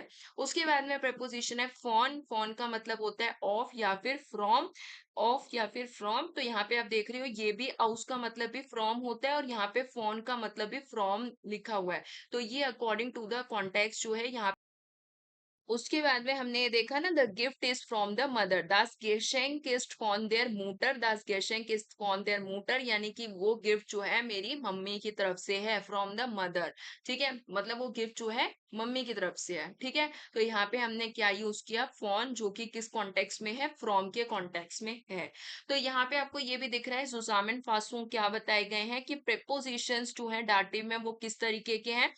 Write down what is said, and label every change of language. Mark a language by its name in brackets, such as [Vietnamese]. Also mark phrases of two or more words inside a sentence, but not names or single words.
[Hindi] उसके बाद में प्रपोजिशन है फॉन। फॉन का मतलब होता है ऑफ या फिर फ्रॉम। ऑफ या फिर फ्रॉम, तो यहाँ पे आप देख रहे हो ये भी उसका मतलब भी फ्रॉम होता है और यहाँ पे फॉन का मतलब भी फ्रॉम लिखा हुआ है। तो ये [English] according to the context [Hindi] जो है यहाँ। उसके बाद में हमने ये देखा ना, [English] the gift is from the mother, [German] das Geschenk ist von der Mutter, das Geschenk ist von der Mutter, [Hindi] यानी कि वो गिफ्ट जो है मेरी मम्मी की तरफ से है, [English] from the mother. [Hindi] ठीक है, मतलब वो गिफ्ट जो है मम्मी की तरफ से है। ठीक है, तो यहाँ पे हमने क्या यूज किया, फॉन, जो कि किस कॉन्टेक्स्ट में है, फ्रॉम के कॉन्टेक्स्ट में है। तो यहाँ पे आपको ये भी दिख रहा है जुजामिन फासू क्या बताए गए हैं कि प्रेपोजिशंस जो है डाटिव में वो किस तरीके के हैं।